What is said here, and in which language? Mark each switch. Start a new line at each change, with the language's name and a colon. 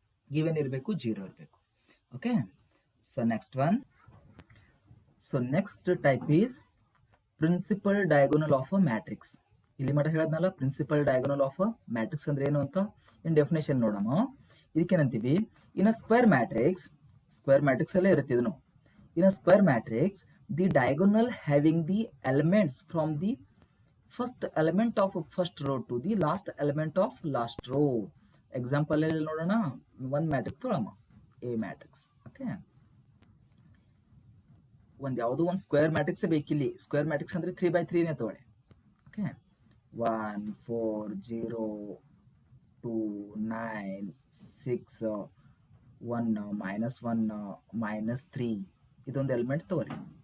Kannada: Given ಇರಬೇಕು, zero ಇರಬೇಕು. Okay, so next one.
English: So next type is principal diagonal of a matrix.
Kannada: ಇಲ್ಲಿ ಮಟ್ಟ ಹೇಳದ್ನಲ್ಲ, principal diagonal of a matrix ಅಂದ್ರೆ ಏನು ಅಂತ ಇನ್ ಡೆಫಿನೇಷನ್ ನೋಡೋಣ. ಇದಕ್ಕೇನಂತೀವಿ, ಇನ್ ಅ ಸ್ಕ್ವೇರ್ ಮ್ಯಾಟ್ರಿಕ್ಸ್ ಅಲ್ಲೇ ಇರುತ್ತೆ ಇದನ್ನು.
English: In a square matrix, the diagonal having the elements from the first element of first row to the last element of last row.
Kannada: Example ಅಲ್ಲಿ ನೋಡೋಣ. ಒಂದು ಮ್ಯಾಟ್ರಿಕ್ಸ್ ತೊಗೊಳಮ್ಮ, ಎ ಮ್ಯಾಟ್ರಿಕ್ಸ್. ಓಕೆ, ಯಾವುದೋ ಒಂದು ಸ್ಕ್ವೇರ್ ಮ್ಯಾಟ್ರಿಕ್ಸ್ ಬೇಕಿಲ್ಲಿ. ಸ್ಕ್ವೇರ್ ಮ್ಯಾಟ್ರಿಕ್ಸ್ ಅಂದ್ರೆ 3x3ನೇ ತಗೊಳ್ಳಿ. ಓಕೆ, 1 4 0 2 9 6 1 -1 -3 ಇದೊಂದು element ತಗೋರಿ.